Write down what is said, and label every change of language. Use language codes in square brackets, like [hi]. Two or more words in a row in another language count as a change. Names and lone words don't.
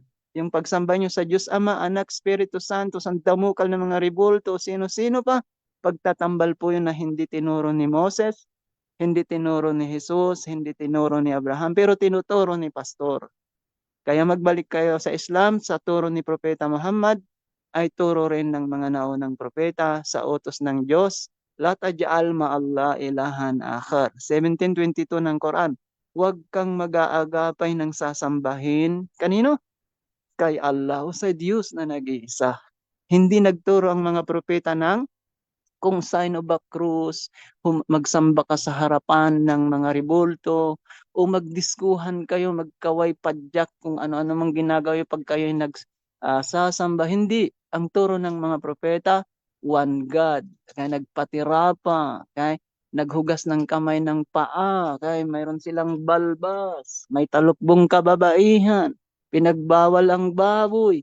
[tl] Yung pagsamba nyo sa Diyos Ama, Anak, Espiritu Santo, sa damukal ng mga ribulto, sino-sino pa, pagtatambal po yun na hindi tinuro ni Moses, hindi tinuro ni Jesus, hindi tinuro ni Abraham, pero tinuturo ni Pastor. Kaya magbalik kayo sa Islam, sa turo ni Propeta Muhammad, ay turo rin ng mga naunang propeta sa utos ng Diyos. [ar] لا تجعل مع الله إلها آخر. [tl] 17:22 ng Quran. Huwag kang mag-aagapay ng sasambahin. Kanino? Kay Allah o sa Diyos na nag-iisa. Hindi nagturo ang mga propeta ng kung [en] sign of a cross, [tl] magsamba ka sa harapan ng mga ribulto, o magdiskuhan kayo, magkaway padyak, kung ano-ano mang ginagawa pag kayo nagsasamba. Hindi. Ang turo ng mga propeta, [en] one God. [tl] Kaya nagpatira pa, kaya naghugas ng kamay ng paa, kaya mayroon silang balbas, may talukbong kababaihan, pinagbawal ang baboy.